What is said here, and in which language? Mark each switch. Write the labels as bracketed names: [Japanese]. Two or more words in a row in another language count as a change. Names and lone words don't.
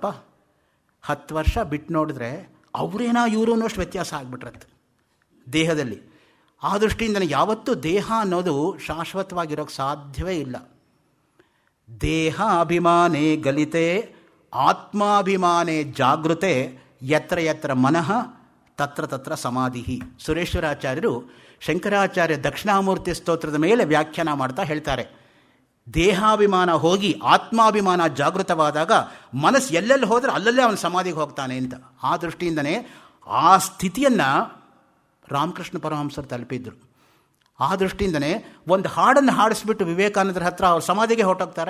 [Kannada] 10 ವರ್ಷ ಬಿಟ್ಟು ನೋಡಿದ್ರೆ ಅವರೇನಾ ಇವರು ಅನ್ನೋಷ್ಟು ವ್ಯತ್ಯಾಸ ಆಗಿಬಿಟ್ರತ್ತೆ ದೇಹದಲ್ಲಿ. ಆ ದೃಷ್ಟಿಯಿಂದ ಯಾವತ್ತೂ ದೇಹ ಅನ್ನೋದು ಶಾಶ್ವತವಾಗಿರೋಕ್ಕೆ ಸಾಧ್ಯವೇ ಇಲ್ಲ. [Sanskrit] ದೇಹ ಅಭಿಮಾನೇ ಗಲಿತೆ ಆತ್ಮಾಭಿಮಾನೇ ಜಾಗೃತೆ ಯತ್ರ ಯತ್ರ ಮನಃ ತತ್ರ ತತ್ರ ಸಮಾಧಿ. [Kannada] ಸುರೇಶ್ವರಾಚಾರ್ಯರು ಶಂಕರಾಚಾರ್ಯ ದಕ್ಷಿಣಾಮೂರ್ತಿ ಸ್ತೋತ್ರದ ಮೇಲೆ ವ್ಯಾಖ್ಯಾನ ಮಾಡ್ತಾ ಹೇಳ್ತಾರೆ, ದೇಹಾಭಿಮಾನ ಹೋಗಿ ಆತ್ಮಾಭಿಮಾನ ಜಾಗೃತವಾದಾಗ ಮನಸ್ಸು ಎಲ್ಲೆಲ್ಲಿ ಹೋದರೆ ಅಲ್ಲಲ್ಲೇ ಅವನ ಸಮಾಧಿಗೆ ಹೋಗ್ತಾನೆ ಅಂತ. ಆ ದೃಷ್ಟಿಯಿಂದನೇ ಆ ಸ್ಥಿತಿಯನ್ನು ರಾಮಕೃಷ್ಣ ಪರಮಹಂಸರು ತಲುಪಿದ್ರು. ಆ ದೃಷ್ಟಿಯಿಂದನೇ ಒಂದು ಹಾಡನ್ನು ಹಾಡಿಸ್ಬಿಟ್ಟು ವಿವೇಕಾನಂದರ ಹತ್ರ ಅವ್ರ ಸಮಾಧಿಗೆ ಹೊರಟೋಗ್ತಾರೆ.